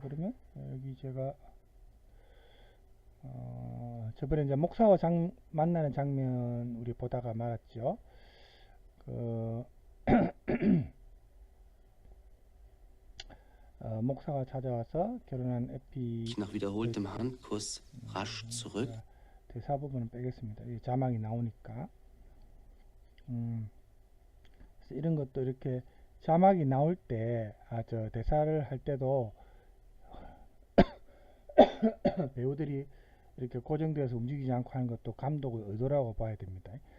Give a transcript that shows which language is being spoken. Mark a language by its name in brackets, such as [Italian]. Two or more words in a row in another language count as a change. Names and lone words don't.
[Korean] 그러면 여기 제가 저번에 이제 목사와 만나는 장면 우리 보다가 말았죠. 목사가 찾아와서 결혼한 에피. [German] Nach wiederholtem Handkuss rasch zurück. [Korean] 대사 부분은 빼겠습니다. 자막이 나오니까. 그래서 이런 것도 이렇게 자막이 나올 때, 저 대사를 할 때도 배우들이 이렇게 고정되어서 움직이지 않고 하는 것도 감독의 의도라고 봐야 됩니다.